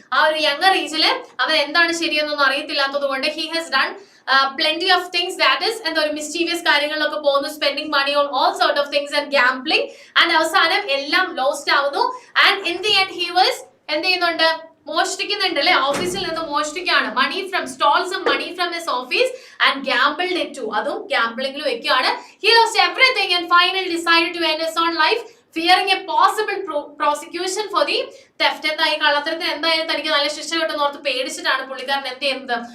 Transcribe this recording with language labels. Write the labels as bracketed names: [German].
[Malayalam] ആ ഒരു യങ്ങർ ഏജില് അവൻ എന്താണ് ശരിയെന്നൊന്നും അറിയത്തില്ലാത്തത് കൊണ്ട് he has done plenty of things, that is എന്താ ഒരു മിസ്റ്റീവിയസ് കാര്യങ്ങളിലൊക്കെ പോകുന്നു, spending money on all sort of things and gambling, and അവസാനം എല്ലാം ലോസ്റ്റ് ആവുന്നു. [English] and in the end he was എന്ത് ചെയ്യുന്നുണ്ട്? മോഷ്ടിക്കുന്നുണ്ട് അല്ലെ, ഓഫീസിൽ നിന്ന് മോഷ്ടിക്കുകയാണ്. Money from stoles money from his office and gambled it too, അതും ഗാംബിളിംഗിൽ വെക്കുകയാണ്. He lost everything and finally decided to end his own life fearing a possible prosecution for the theft. എന്തായി? [Malayalam] കള്ളത്തരത്തിന് എന്തായാലും തനിക്ക് നല്ല ശിക്ഷ കിട്ടുന്ന ഓർത്ത് പേടിച്ചിട്ടാണ് പുള്ളിക്കാരൻ എന്ത് ചെയ്യുന്നത്?